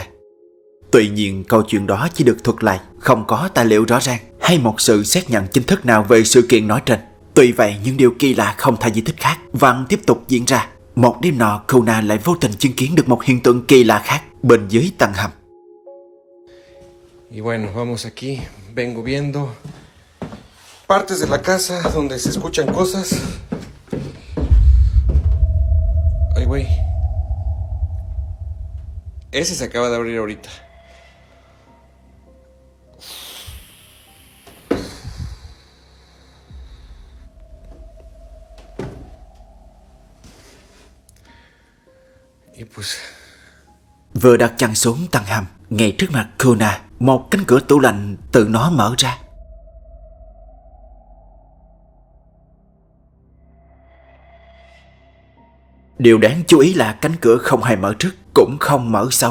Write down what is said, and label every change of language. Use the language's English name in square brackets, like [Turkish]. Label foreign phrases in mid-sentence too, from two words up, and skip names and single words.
[Vietnamese] Tuy nhiên câu chuyện đó chỉ được thuật lại, không có tài liệu rõ ràng hay một sự xác nhận chính thức nào về sự kiện nói trên. Tuy vậy, những điều kỳ lạ không thể giải thích khác vẫn tiếp tục diễn ra. Một đêm nọ, Kona lại vô tình chứng kiến được một hiện tượng kỳ lạ khác bên dưới tầng hầm. [Spanish] Y bueno, vamos aquí, vengo viendo partes de la casa donde se escuchan cosas. Ay, güey. Ese se acaba de abrir ahorita. Y pues... [Vietnamese] Vừa đặt chân xuống tầng hầm, ngay trước mặt Kona, một cánh cửa tủ lạnh tự nó mở ra. Điều đáng chú ý là cánh cửa không hề mở trước, cũng không mở sau.